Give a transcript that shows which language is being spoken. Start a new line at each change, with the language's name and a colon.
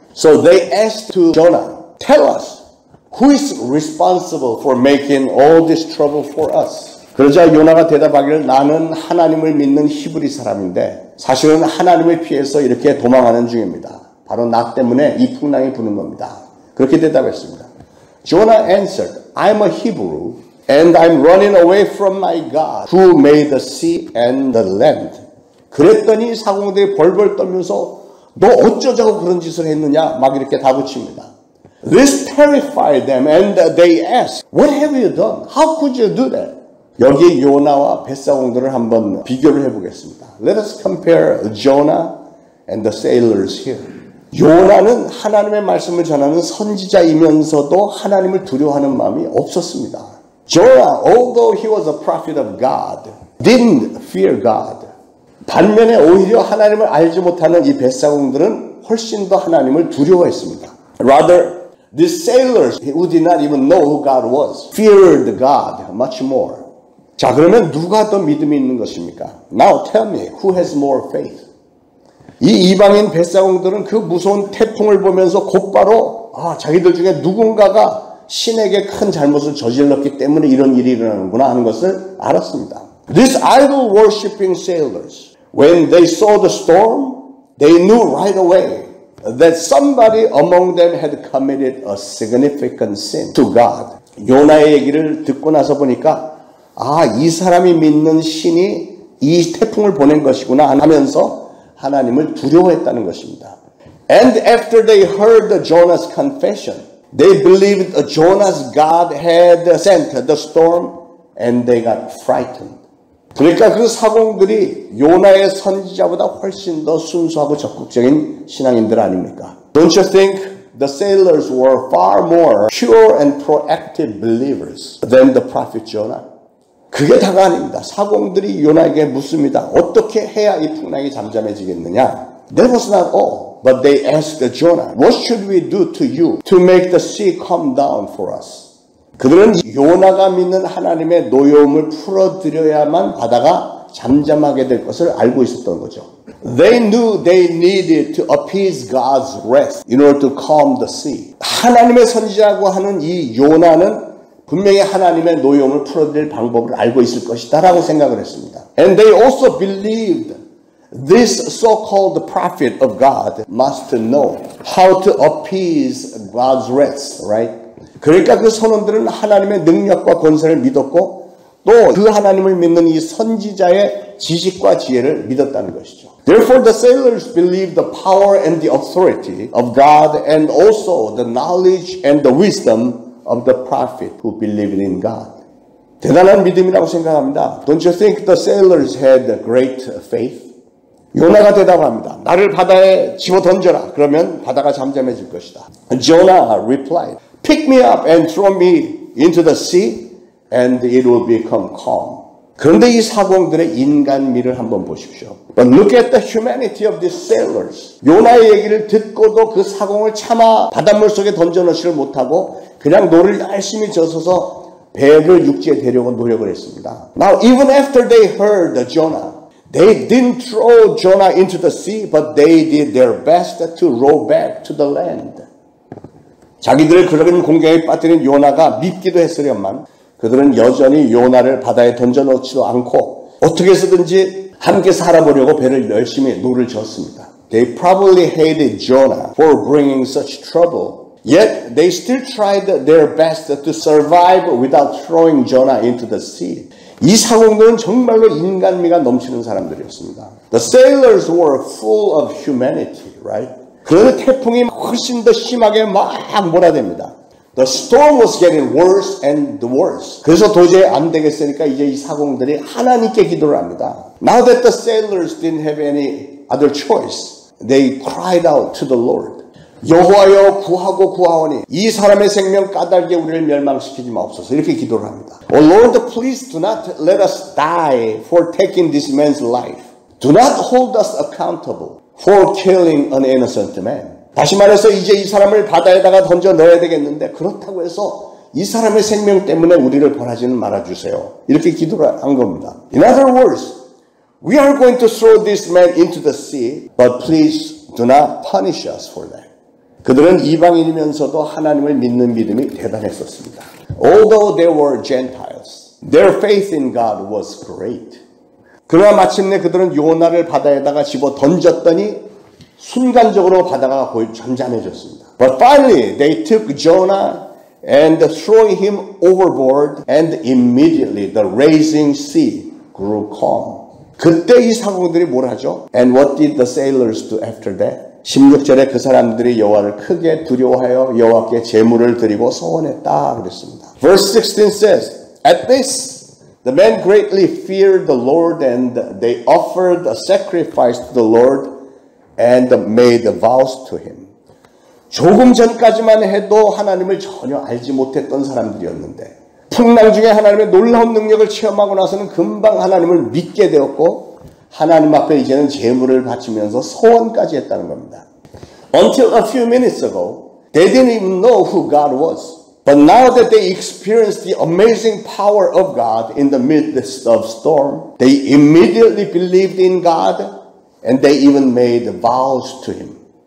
English: So they asked to Jonah, Tell us, who is responsible for making all this trouble for us?
Korean: 그러자 요나가 대답하기를 나는 하나님을 믿는 히브리 사람인데 사실은 하나님을 피해서 이렇게 도망하는 중입니다. 바로 나 때문에 이 풍랑이 부는 겁니다. 그렇게 대답했습니다.
English: Jonah answered, I'm a Hebrew and I'm running away from my God who made the sea and the land.
Korean: 그랬더니 사공들이 벌벌 떨면서 너 어쩌자고 그런 짓을 했느냐 막 이렇게 다붙입니다.
English: This terrified them and they asked, What have you done? How could you do that?
Korean: 여기 요나와 뱃사공들을 한번 비교를 해보겠습니다.
English: Let us compare Jonah and the sailors here.
Korean: 요나는 하나님의 말씀을 전하는 선지자이면서도 하나님을 두려워하는 마음이 없었습니다.
English: Jonah, although he was a prophet of God, didn't fear God.
Korean: 반면에 오히려 하나님을 알지 못하는 이 뱃사공들은 훨씬 더 하나님을 두려워했습니다.
English: Rather, These sailors who did not even know who God was feared God much more.
Korean: 자, 그러면 누가 더 믿음이 있는 것입니까?
English: Now tell me, who has more faith?
Korean: 이 이방인 뱃사공들은 그 무서운 태풍을 보면서 곧바로 자기들 중에 누군가가 신에게 큰 잘못을 저질렀기 때문에 이런 일이 일어나는구나 하는 것을 알았습니다.
English: These idol worshipping sailors, when they saw the storm, they knew right away that somebody among them had committed a significant sin to God.
Korean: 요나의 얘기를 듣고 나서 보니까 이 사람이 믿는 신이 이 태풍을 보낸 것이구나 하면서 하나님을 두려워했다는 것입니다.
English: And after they heard Jonah's confession, they believed Jonah's God had sent the storm and they got frightened.
Korean: 그러니까 그 사공들이 요나의 선지자보다 훨씬 더 순수하고 적극적인 신앙인들 아닙니까?
English: Don't you think the sailors were far more pure and proactive believers than the prophet Jonah?
Korean: 그게 다가 아닙니다. 사공들이 요나에게 묻습니다. 어떻게 해야 이 풍랑이 잠잠해지겠느냐?
English: That was not all. But they asked Jonah, what should we do to you to make the sea calm down for us?
Korean: 그들은 요나가 믿는 하나님의 노여움을 풀어드려야만 바다가 잠잠하게 될 것을 알고 있었던 거죠.
English: They knew they needed to appease God's wrath in order to calm the sea.
Korean: 하나님의 선지자라고 하는 이 요나는 분명히 하나님의 노여움을 풀어드릴 방법을 알고 있을 것이다 라고 생각을 했습니다.
English: And they also believed this so-called prophet of God must know how to appease God's wrath, right?
Korean: 그러니까 그 선원들은 하나님의 능력과 권세를 믿었고 또 그 하나님을 믿는 이 선지자의 지식과 지혜를 믿었다는 것이죠.
English: Therefore the sailors believed the power and the authority of God and also the knowledge and the wisdom of the prophet who believed in God.
Korean: 대단한 믿음이라고 생각합니다.
English: Don't you think the sailors had great faith?
Korean: 요나가 대답합니다. 나를 바다에 집어 던져라. 그러면 바다가 잠잠해질 것이다.
English: Jonah replied, Pick me up and throw me into the sea and it will become calm.
Korean: 그런데 이 사공들의 인간미를 한번 보십시오.
English: But look at the humanity of these sailors.
Korean: 요나의 얘기를 듣고도 그 사공을 차마 바닷물 속에 던져넣지를 못하고 그냥 노를 열심히 져서서 배를 육지에 데려고 노력을 했습니다.
English: Now even after they heard Jonah, they didn't throw Jonah into the sea, but they did their best to row back to the land.
Korean: 자기들을 그런 공경에 빠뜨린 요나가 밉기도 했으련만 그들은 여전히 요나를 바다에 던져놓지도 않고 어떻게 해서든지 함께 살아보려고 배를 열심히 노를 졌습니다.
English: They probably hated Jonah for bringing such trouble. Yet they still tried their best to survive without throwing Jonah into the sea.
Korean: 이 사공들은 정말로 인간미가 넘치는 사람들이었습니다.
English: The sailors were full of humanity, right?
Korean: 그 태풍이 훨씬 더 심하게 막 몰아댑니다.
English: The storm was getting worse and worse.
Korean: 그래서 도저히 안 되겠으니까 이제 이 사공들이 하나님께 기도를 합니다.
English: Now that the sailors didn't have any other choice, they cried out to the Lord.
Korean: 여호와여 구하고 구하오니 이 사람의 생명 까닭에 우리를 멸망시키지 마옵소서. 이렇게 기도를 합니다.
English: Oh Lord, please do not let us die for taking this man's life. Do not hold us accountable for killing an innocent man.
Korean: 다시 말해서 이제 이 사람을 바다에다가 던져 넣어야 되겠는데 그렇다고 해서 이 사람의 생명 때문에 우리를 벌하지는 말아주세요. 이렇게 기도를 한 겁니다.
English: In other words, we are going to throw this man into the sea, but please do not punish us for that.
Korean: 그들은 이방인이면서도 하나님을 믿는 믿음이 대단했었습니다.
English: Although they were Gentiles, their faith in God was great.
Korean: 그러나 마침내 그들은 요나를 바다에다가 집어 던졌더니 순간적으로 바다가 거의 잠잠해졌습니다.
English: But finally they took Jonah and throwing him overboard and immediately the raging sea grew calm.
Korean: 그때 이 사공들이 뭘 하죠?
English: And what did the sailors do after that?
Korean: 16절에 그 사람들이 여호와를 크게 두려워하여 여호와께 제물을 드리고 소원했다 그랬습니다.
English: Verse 16 says, At this, the men greatly feared the Lord and they offered a sacrifice to the Lord and made vows to him.
Korean: 조금 전까지만 해도 하나님을 전혀 알지 못했던 사람들이었는데 풍랑 중에 하나님의 놀라운 능력을 체험하고 나서는 금방 하나님을 믿게 되었고 하나님 앞에 이제는 제물을 바치면서 소원까지 했다는 겁니다.
English: Until a few minutes ago, They didn't even know who God was. But now that they experienced the amazing power of God in the midst of storm, they immediately believed in God and they even made vows to Him.